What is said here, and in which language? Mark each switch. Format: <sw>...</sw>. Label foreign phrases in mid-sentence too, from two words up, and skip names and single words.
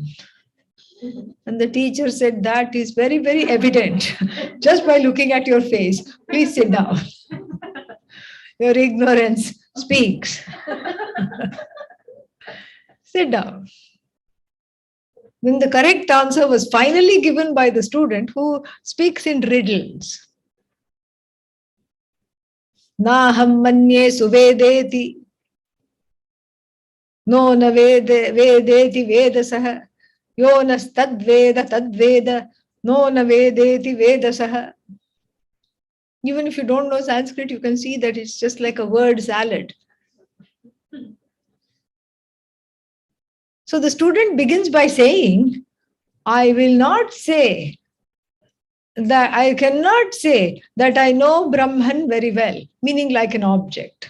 <en>And the teacher said, that is very, very evident just by looking at your face. Please sit down. Your ignorance speaks. Sit down. Then the correct answer was finally given by the student who speaks in riddles.</en> <sa>नाहं मन्ये सुवेदेति. नो न वेदेति वेदसः. यो नस्तद्वेद तद्वेद नो न वेदेति वेदसः.</sa> <en>Even if you don't know Sanskrit, you can see that it's just like a word salad. So the student begins by saying, I will not say that I cannot say that I know Brahman very well, meaning like an object.</en>